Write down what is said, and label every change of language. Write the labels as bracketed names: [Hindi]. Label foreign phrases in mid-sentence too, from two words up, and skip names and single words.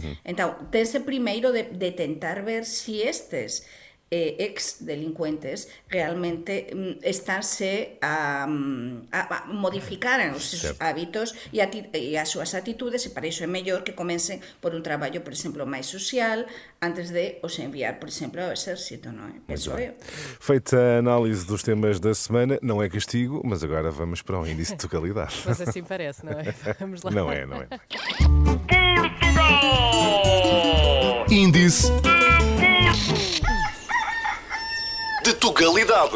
[Galician] Entón, tense primeiro de tentar ver si estes ex-delincuentes realmente estánse a modificar os seus hábitos e as súas atitudes, e para iso é mellor que comece por un traballo, por exemplo, máis social antes de os enviar, por exemplo, ao exército, non é? Penso eu. [Portuguese] Feita a análise dos temas da semana, não é castigo, mas agora vamos para um índice de localidade. Mas assim parece, não é? Vamos lá. Não é. Índice de Tugalidade.